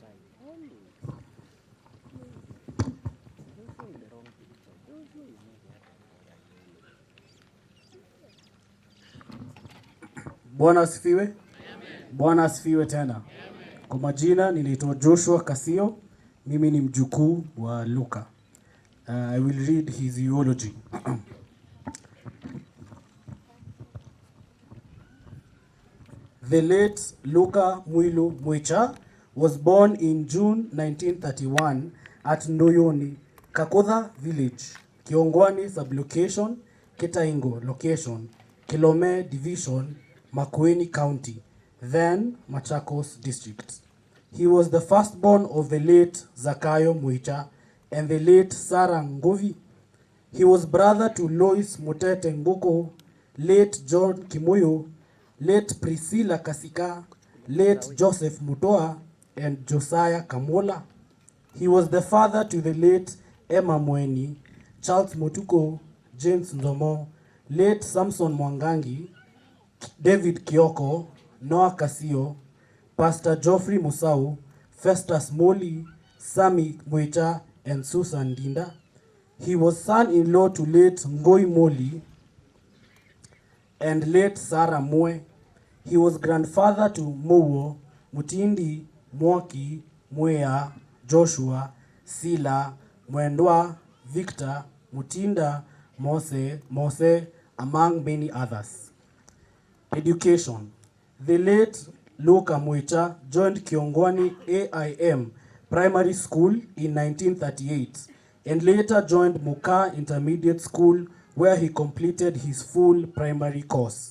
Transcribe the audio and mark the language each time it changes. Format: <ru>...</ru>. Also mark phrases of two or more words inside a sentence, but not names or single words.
<sw>Bwana asifiwe. Bwana asifiwe tena. Kwa majina ninaitwa Joshua Kasio. Mimi ni mjukuu wa Luka.</sw> <en>I will read his eulogy. The late Luka Mwilu Mwicha was born in June 1931 at Ndoyoni, Kakodha village, Kiongwani sublocation, Kitaingo location, Kilome division, Makueni County, then Machakos district. He was the firstborn of the late Zakayo Mwicha and the late Sarah Ngovi. He was brother to Lois Mutete Nguko, late John Kimuyo, late Priscilla Kasika, late Joseph Mutoa, and Josiah Kamola. He was the father to the late Emma Mweni, Charles Motuko, James Nzomo, late Samson Mwangangi, David Kioko, Noah Kasio, Pastor Geoffrey Musau, Festus Moli, Sami Mwicha, and Susan Dinda. He was son-in-law to late Ngoi Moli and late Sarah Mwe. He was grandfather to Mowo, Mutindi, Mwaki, Mwea, Joshua, Sila, Mwendwa, Victor, Mutinda, Mose, among many others. Education. The late Luka Mwicha joined Kiongwani AIM Primary School in 1938 and later joined Muka Intermediate School where he completed his full primary course.</en>